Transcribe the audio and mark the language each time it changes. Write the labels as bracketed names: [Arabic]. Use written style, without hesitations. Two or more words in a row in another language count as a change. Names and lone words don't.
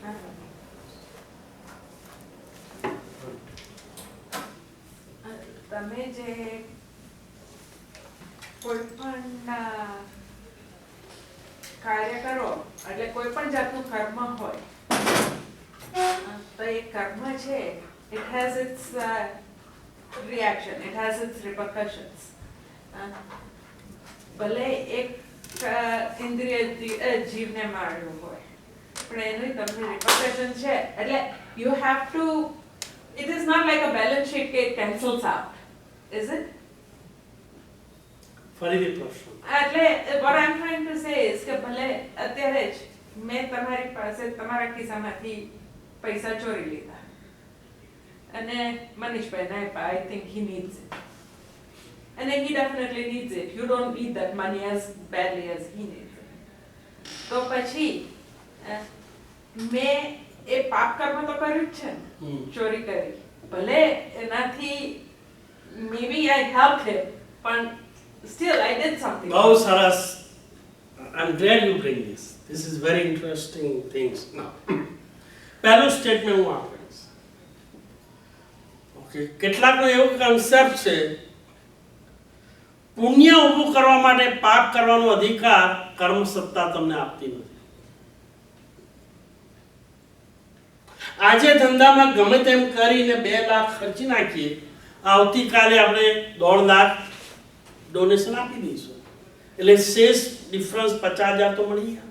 [Gujarati] તમે જે કોઈ પણ કાર્ય કરો એટલે કોઈ પણ જાતનું કર્મ હોય તો એ કર્મ છે [English] it has its reaction, it has its repercussions. [Gujarati] ભલે એક ઇન્દ્રિય જીવને માર્યું હોય પણ એનું તમને repercussion છે એટલે [English] you have to, it is not like a balance sheet [Gujarati] કે [English] it cancels out, is it? [Gujarati] ફરીથી પ્રશ્ન. એટલે [English] what I'm trying to say is [Gujarati] કે ભલે અત્યારે જ મેં તમારી પાસે તમારા ખિસ્સામાંથી પૈસા ચોરી લીધા અને મનીષભાઈને આપ્યા. [English] I think he needs it. And he definitely needs it. You don't need that money as badly as he needs it. [Gujarati] તો પછી મેં એ પાપ કર્મ તો કર્યું જ છે ને, ચોરી કરી. ભલે એનાથી [English] maybe I helped him, but still I did something. [Gujarati] બહુ સરસ. [English] I'm glad you bring this. This is very interesting things. Now, [Gujarati] પહેલું સ્ટેટમેન્ટ હું આપીશ. ઓકે, કેટલાકનો એવો કન્સેપ્ટ છે પુણ્ય ઊભું કરવા માટે પાપ કરવાનો અધિકાર કર્મ સત્તા તમને આપતી નથી. આજે ધંધામાં ગમે તેમ કરીને 2 લાખ ખર્ચી નાખીએ, આવતીકાલે આપણે 1.5 લાખ ડોનેશન આપી દઈશું એટલે શેષ ડિફરન્સ 50,000 તો મળી ગયા.